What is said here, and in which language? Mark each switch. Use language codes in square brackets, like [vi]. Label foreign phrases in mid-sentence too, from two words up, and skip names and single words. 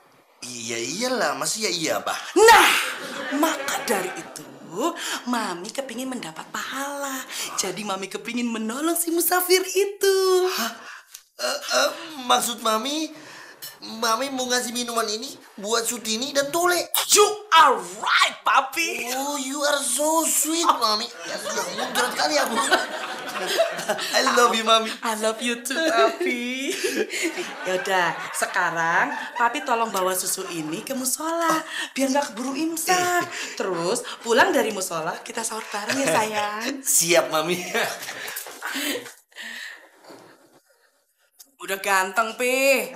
[id] Iya iyalah, masih ya iya bah. Nah, maka dari itu, Mami kepingin mendapat pahala. Jadi Mami kepingin menolong si musafir itu. Hah? Maksud Mami mau ngasih minuman ini buat Sutini dan Tole. [en] You are right, Papi. Oh, you are so sweet, Mami. [id] Ya sudah, mudah sekali aku. [en] I love you, Mami. I love you too, Papi. [id] Yaudah, sekarang Papi tolong bawa susu ini ke musola biar nggak keburu imsak. Terus pulang dari musola kita sahur bareng ya, sayang. Siap, Mami. Udah ganteng, Pi.